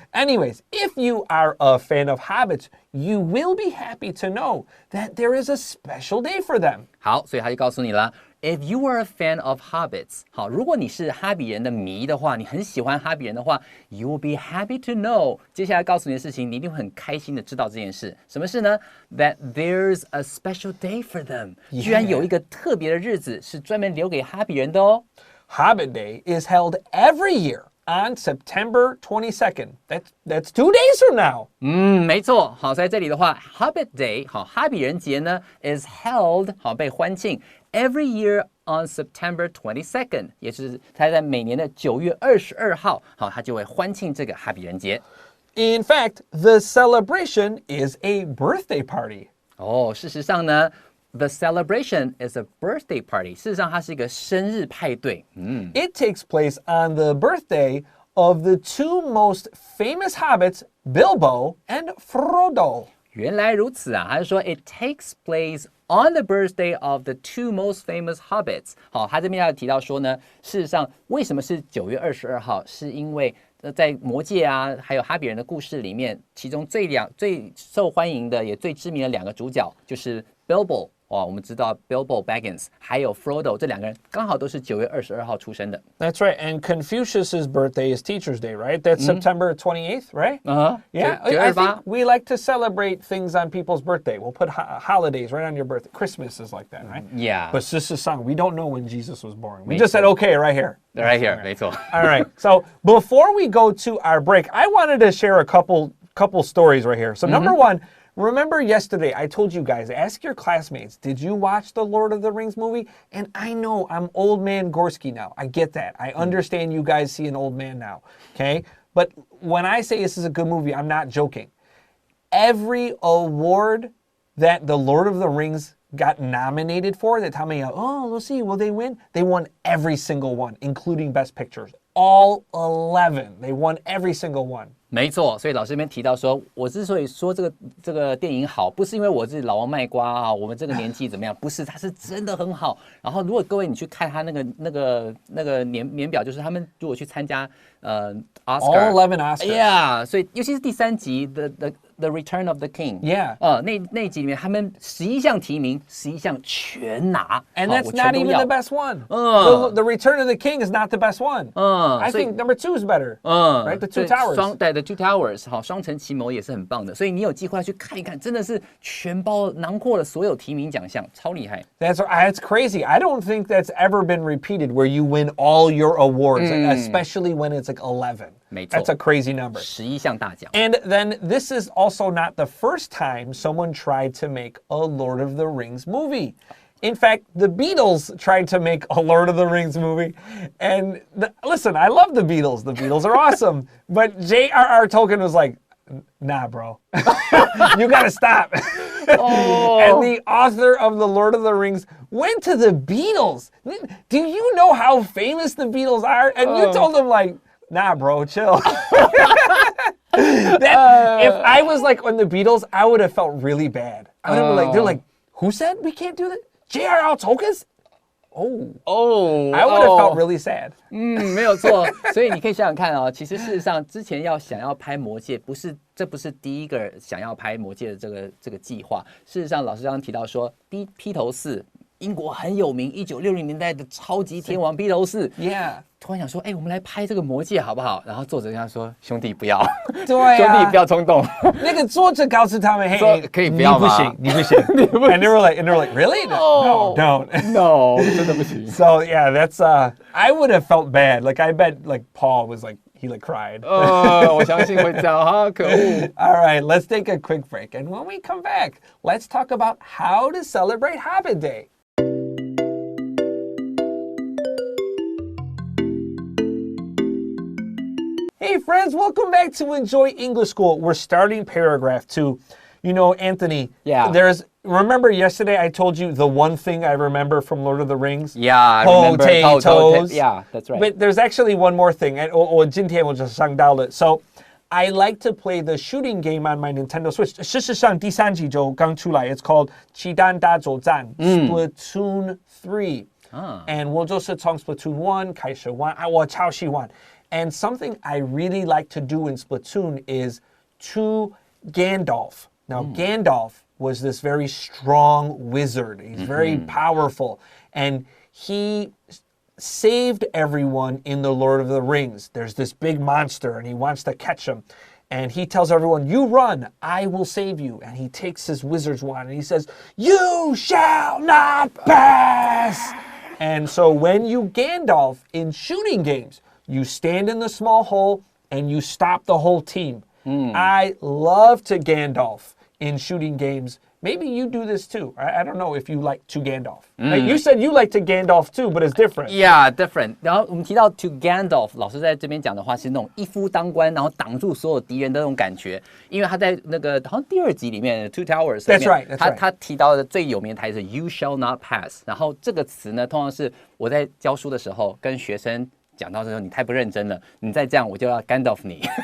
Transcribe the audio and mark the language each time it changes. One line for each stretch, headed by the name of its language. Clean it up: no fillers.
English: Anyways, if you are a fan of Hobbits, you will be happy to know that there is a special day for them.
Chinese: 好，所以他就告诉你了。
English: If you are a fan of Hobbits，
Chinese: 好，如果你是哈比人的迷的话，你很喜欢哈比人的话 ，
English: you will be happy to know。
Chinese: 接下来告诉你的事情，你一定会很开心的知道这件事。什么事呢 ？
English: That there's a special day for them，
Chinese: 居然有一个特别的日子是专门留给哈比人的哦。
English: Hobbit Day is held every year on September 22nd. That's 2 days from now.
Chinese: 没错。好，在这里的话 ，Hobbit Day， 好，哈比人节呢
English: is held，
Chinese: 好，被欢庆
English: every year on September 22nd，
Chinese: 也就是它在每年的9月22号，好，它就会欢庆这个哈比人节。
English: In fact, the celebration is a birthday party.
Chinese: 哦，事实上呢
English: ，the celebration is a birthday party。
Chinese: 事实上，它是一个生日派对。
English: It takes place on the birthday of the 2 most famous hobbits, Bilbo and Frodo.
Chinese: 原来如此啊，他就说
English: it takes place on the birthday of the 2 most famous hobbits。
Chinese: 好，他这边要提到说呢，事实上为什么是9月22号？是因为在魔戒啊，还有哈比人的故事里面，其中最受欢迎的也最知名的2个主角就是 Bilbo。哇，我们知道 Bilbo Baggins 还有 Frodo 这2个人刚好都是9月22号出生的。
English: That's right. And Confucius's birthday is Teacher's Day, right? That's September 28th, right? Yeah. I think we like to celebrate things on people's birthday. We'll put holidays right on your birthday. Christmas is like that, right? Yeah. But this is song. We don't know when Jesus was born. We just said, okay, right here. Right here,
Chinese: 没错。
English: All right. So before we go to our break, I wanted to share a couple stories right here. So number one, remember yesterday I told you guys, ask your classmates, did you watch the Lord of the Rings movie? And I know I'm old man Gorski now. I get that. I understand you guys see an old man now, okay? But when I say this is a good movie, I'm not joking. Every award that the Lord of the Rings got nominated for, that time let's see, will they win? They won every single one, including Best Pictures. All 11. They won every single one.
Chinese: 没错，所以老师这边提到说，我之所以说这个电影好，不是因为我是老王卖瓜啊，我们这个年纪怎么样，不是，它是真的很好。然后如果各位你去看他那个年表，就是他们如果去参加Oscar，
English: all 11 Oscars，
Chinese: 所以尤其是第3集The Return of the King， 那一集里面他们11项提名，11项全拿
English: ，and that's not even the best one. The Return of the King is not the best one. I think number 2 is better. Right, the Two Towers.
Chinese: The Two Towers， 好，双城奇谋也是很棒的，所以你有机会要去看一看，真的是全包囊括了所有提名奖项，超厉害。
English: That's crazy. I don't think that's ever been repeated where you win all your awards, especially when it's like 11.
Chinese: 没错
English: That's a crazy number.
Chinese: 11项大奖。
English: And then this is also not the first time someone tried to make a Lord of the Rings movie. In fact, the Beatles tried to make a Lord of the Rings movie. And listen, I love the Beatles. The Beatles are awesome. But J.R.R. Tolkien was like, nah, bro. You gotta stop. And the author of the Lord of the Rings went to the Beatles. Do you know how famous the Beatles are? And you told them like, nah, bro, chill. If I was like on the Beatles, I would have felt really bad. I would have been like, they're like, who said we can't do that? J.R.R. Tolkien? I would have felt really sad.
Chinese: 没有错。所以你可以想想看哦，其实事实上之前想要拍魔戒，这不是第一个想要拍魔戒的这个计划。事实上，老师刚刚提到说，披头士。英国很有名，1960年代的超级天王披头士。突然想说，我们来拍这个魔戒好不好？然后作者跟他说：“兄弟不要，对啊，兄弟不要冲动。” 那个作者告诉他们：“嘿，可以不要吗？你不行。
English: And they were like, really? No, don't.
Chinese: No, 真的不行。
English: So yeah, that's I would have felt bad. Like I bet like Paul was like he like cried.
Chinese: 我相信会这样哈，可恶。
English: All right, let's take a quick break, and when we come back, let's talk about how to celebrate Hobbit Day. Hey friends, welcome back to Enjoy English School. We're starting paragraph 2. You know, Anthony, remember yesterday I told you the one thing I remember from Lord of the Rings? Yeah, I remember. Potatoes. Yeah, that's right. But there's actually one more thing.
Chinese: 今天我就想到了.
English: So, I like to play the shooting game on my Nintendo Switch.
Chinese: 事实上第3集就刚出来.
English: It's called
Chinese: 漆弹大作战 Splatoon 3.
English: And we'll just
Chinese: 从 Splatoon 1开始玩，我超喜欢。
English: And something I really like to do in Splatoon is to Gandalf. Now, Gandalf was this very strong wizard. He's very powerful. And he saved everyone in the Lord of the Rings. There's this big monster, and he wants to catch him. And he tells everyone, you run, I will save you. And he takes his wizard's wand, and he says, you shall not pass. And so when you Gandalf in shooting games, you stand in the small hole, and you stop the whole team. I love to Gandalf in shooting games. Maybe you do this too. I don't know if you like to Gandalf. Like you said you like to Gandalf too, but it's different. Yeah, different.
Chinese: 然后我们提到 to Gandalf， 老师在这边讲的话是那种一夫当关，然后挡住所有敌人的那种感觉。因为他在那个好像第2集里面 Two Towers 里面
English: That's right.
Chinese: 他提到的最有名的台词
English: You shall not pass。
Chinese: 然后这个词呢，通常是我在教书的时候跟学生讲到这时候，你太不认真了，你再这样我就要 Gandalf 你。